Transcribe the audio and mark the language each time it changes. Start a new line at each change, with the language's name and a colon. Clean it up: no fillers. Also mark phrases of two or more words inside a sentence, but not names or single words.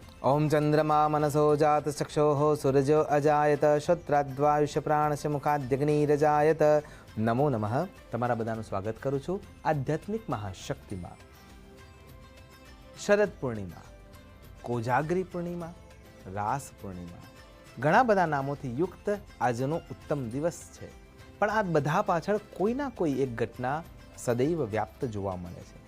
Sanskrit: ओम चंद्रमा मनसो जात चक्षोः सूरजो अजायत श्रोत्राद्वायुष्य प्राणस्य मुखाद्यग्निरजायत। नमो नमः।
Gujarati: તમારા બધાનું સ્વાગત કરું છું આધ્યાત્મિક મહાશક્તિમાં। શરદ પૂર્ણિમા, કોજાગરી પૂર્ણિમા, રાસ પૂર્ણિમા, ઘણા બધા નામોથી યુક્ત આજનો ઉત્તમ દિવસ છે, પણ આ બધા પાછળ કોઈના કોઈ એક ઘટના સદૈવ વ્યાપ્ત જોવા મળે છે।